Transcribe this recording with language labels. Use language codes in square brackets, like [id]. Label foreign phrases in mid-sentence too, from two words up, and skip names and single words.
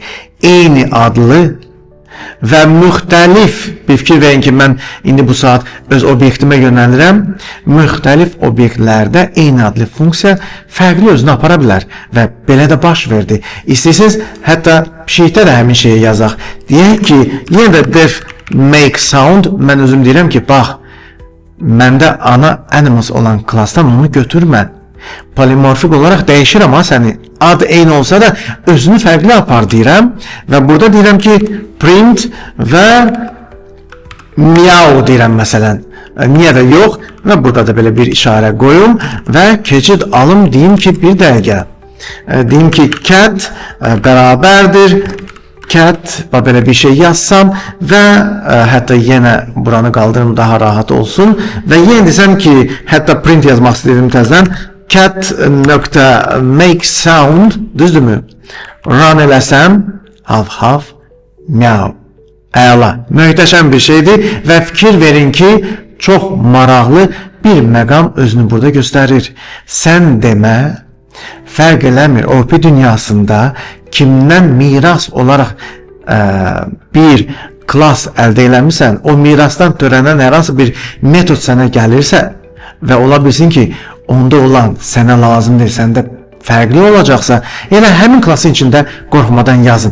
[az] Eyni adlı və müxtəlif, bir fikir verin ki mən indi bu saat öz obyektimə yönəlirəm. Müxtəlif obyektlərdə eyni adlı funksiya fərqli özünü apara bilər və belə də baş verdi. İstəyirsiniz hətta pişikdə də həmin şeyi yazaq. Deyək ki yenə də [en] def make sound, [az] mən özüm deyirəm ki bax, məndə ana animals olan klassdan onu götürmə. Polimorfik olarak dəyişir ama səni ad eyni olsa da özünü fərqli apar deyirəm və burada deyirəm ki print və meow deyirəm məsələn. Niyə də yox və burada da belə bir işarə qoyum və keçid alım deyim ki bir dəqiqə. Deyim ki cat bərabərdir cat, belə bir şey yazsam və hətta yenə buranı qaldırım daha rahat olsun və yenə desəm ki hətta print yazmaq istəyirəm təzədən cat nöqtə [en] make sound, [az] düzdürmü? Run eləsəm hav meow. Əla, möhtəşəm bir şeydir və fikir verin ki çox maraqlı bir məqam özünü burada göstərir. Sən demə fərq eləmir OP dünyasında kimdən miras olaraq bir klass əldə eləmirsən, o mirasdan törənən hər hansı bir metod sənə gəlirsə və ola bilsin ki onda olan sənə lazım deyil, səndə fərqli olacaqsa, elə həmin klassın içində qorxmadan yazın.